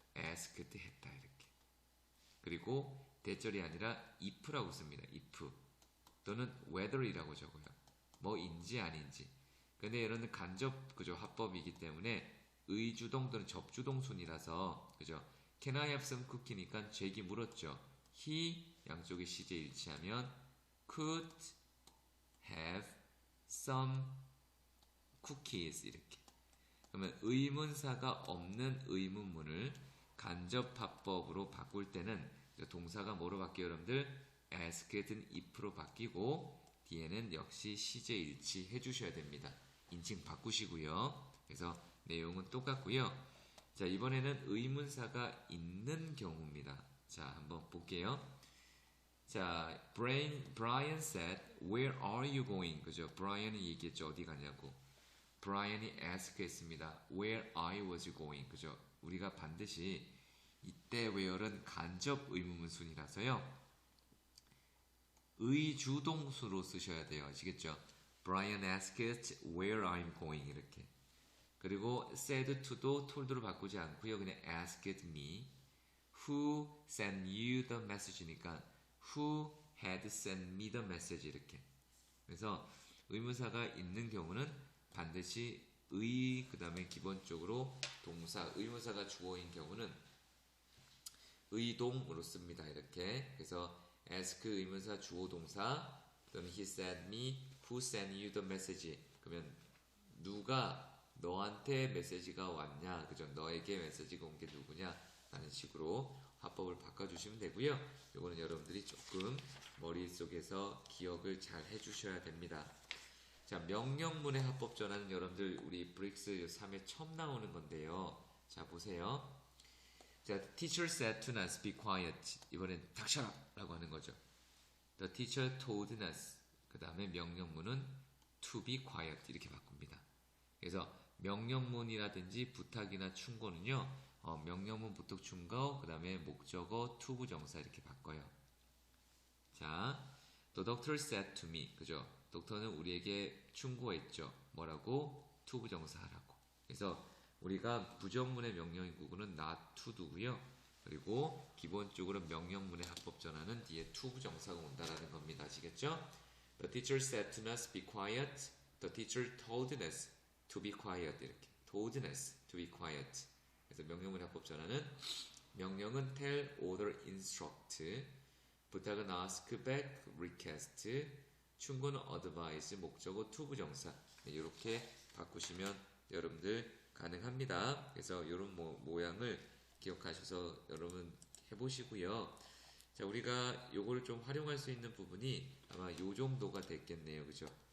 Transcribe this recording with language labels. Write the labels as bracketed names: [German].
[Korean] asked 했다 이렇게. 그리고 대절이 아니라 if라고 씁니다. if 또는 whether이라고 적어요. 뭐인지 아닌지. 근데 여러분들 간접 그죠 합법이기 때문에 의주동 또는 접주동 순이라서 그죠. [English] Can I have some cookie [Korean] 니까 잭이 물었죠. [English] He [Korean] 양쪽의 시제 일치하면 [English] could have some cookies [Korean] 이렇게. 그러면 의문사가 없는 의문문을 간접 합법으로 바꿀 때는 동사가 뭐로 바뀌어요 여러분들? asked는 if로 바뀌고 뒤에는 역시 시제 일치 해주셔야 됩니다. 인칭 바꾸시고요. 그래서 내용은 똑같고요. 자 이번에는 의문사가 있는 경우입니다. 자 한번 볼게요. [English] 자 Brian said, Where are you going? [Korean] 그죠? Brian이 얘기했죠. 어디 가냐고. Brian이 ask 했습니다. [English] Where I was going? [Korean] 그죠? 우리가 반드시 이때 where은 간접 의문문 순이라서요. 의주동수로 쓰셔야 돼요. 아시겠죠? [English] Brian asked where I'm going [Korean] 이렇게. 그리고 said to도 told로 바꾸지 않고요. 그냥 [English] asked me. Who sent you the message니까 who had sent me the message [Korean] 이렇게. 그래서 의문사가 있는 경우는 반드시 그 다음에 기본적으로 동사, 의문사가 주어인 경우는 의동으로 씁니다. 이렇게. 그래서 [English] ask [Korean] 의문사 주어 동사 또는 [English] he sent me, who sent you the message. [Korean] 그러면 누가 너한테 메시지가 왔냐, 그죠? 너에게 메시지가 온 게 누구냐 라는 식으로 화법을 바꿔주시면 되고요. 이거는 여러분들이 조금 머릿속에서 기억을 잘 해주셔야 됩니다. 자, 명령문의 합법 전환은 여러분들 우리 브릭스 3에 처음 나오는 건데요. 자, 보세요. [English] 자, the teacher said to us, be quiet. [Korean] 이번엔 닥쳐라! 라고 하는 거죠. [English] The teacher told us. [Korean] 그 다음에 명령문은 [English] to be quiet. [Korean] 이렇게 바꿉니다. 그래서 명령문이라든지 부탁이나 충고는요. 명령문, 부탁, 충고, 그 다음에 목적어, to 부정사 이렇게 바꿔요. [English] 자, the doctor said to me. [Korean] 그죠? 독터는 우리에게 충고했죠. 뭐라고? to 부정사 하라고. 그래서 우리가 부정문의 명령인 구구는 not to do고요. 그리고 기본적으로 명령문의 합법 전환은 뒤에 to 부정사가 온다라는 겁니다. 아시겠죠? [English] The teacher said to us, be quiet. The teacher told us to be quiet. [Korean] 이렇게. [English] told us to be quiet. [Korean] 그래서 명령문의 합법 전환은 명령은 tell, order, instruct. 부탁은 ask, beg, request. 충고는 advise, 목적어, to 부정사. 네, 이렇게 바꾸시면 여러분들 가능합니다. 그래서 이런 모양을 기억하셔서 여러분 해보시고요. 자, 우리가 요거를 좀 활용할 수 있는 부분이 아마 요 정도가 됐겠네요. 그죠?